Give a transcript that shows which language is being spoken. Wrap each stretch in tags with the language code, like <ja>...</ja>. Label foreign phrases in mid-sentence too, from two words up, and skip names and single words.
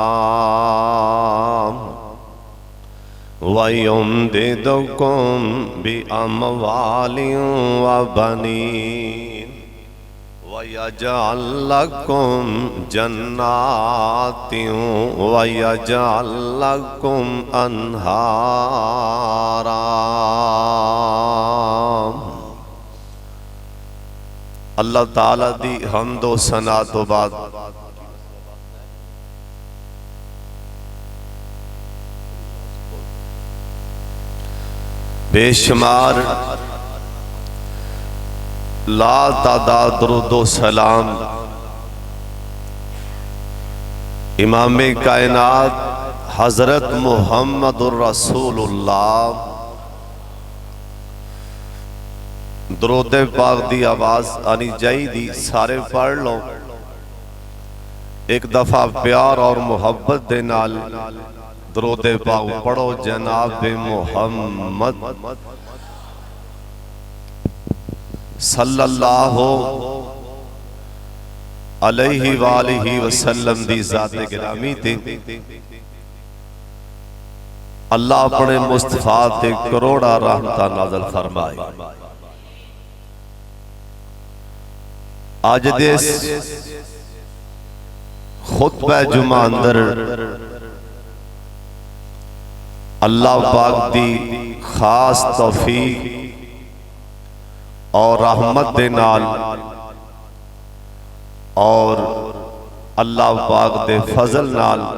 <ar>ويمددكم بأموال و بنين ويجعل لكم جنات ويجعل لكم أنهارا.</ar> <pa>اللہ تعالیٰ دی حمد و ثنا تو بعد بے شمار لا تعداد درود سلام امام کائنات حضرت</pa> <ar>محمد رسول الله</ar> <pa>درود پاک دی آواز آنی چاہیدی، سارے پڑھ لو اک دفعہ پیار اور محبت دے نال درود پاک پڑھو. جناب محمد</pa> <ar>صلى الله عليه وآله وسلم</ar> <pa>دی ذات گرامی تے اللہ اپنے مصطفیٰ تے کروڑاں رحمتاں نازل فرمائے. اج دے خطبہ جمعہ اندر اللہ پاک دی خاص توفیق اور رحمت دے نال اور اللہ پاک دے فضل نال</pa>